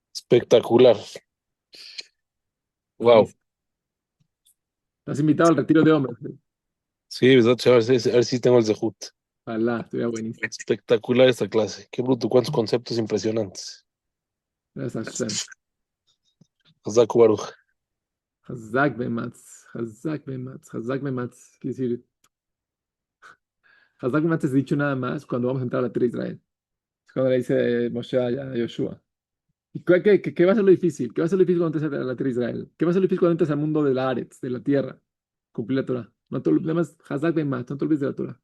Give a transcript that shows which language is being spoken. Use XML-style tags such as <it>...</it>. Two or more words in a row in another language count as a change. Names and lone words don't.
<es>Espectacular. Wow. Buenísimo. Estás invitado al retiro de hombres. Sí, ¿verdad? A ver si tengo el Zehut. Ojalá, estuviera buenísimo. Espectacular esta clase. Qué bruto, cuántos conceptos impresionantes. Gracias a Hashem.</es> <he>Hazaku Baruch. Hazak Bematz. Hazak Bematz. Hazak Bematz.</he> <es>Quiere decir,</es> <he>Hazak Bematz</he> <es>es dicho nada más cuando vamos a entrar a la tierra de Israel. Es cuando le dice Moshe a Yoshua. ¿Y qué va a ser lo difícil? ¿Qué va a ser lo difícil cuando entres a la tierra de Israel? ¿Qué va a ser lo difícil cuando entres al mundo de la Aretz, de la tierra? Cumplir la Torah. No te olvides, nada más,</es> <he>Hazak Bematz,</he> <es>no te olvides de la Torah.</es>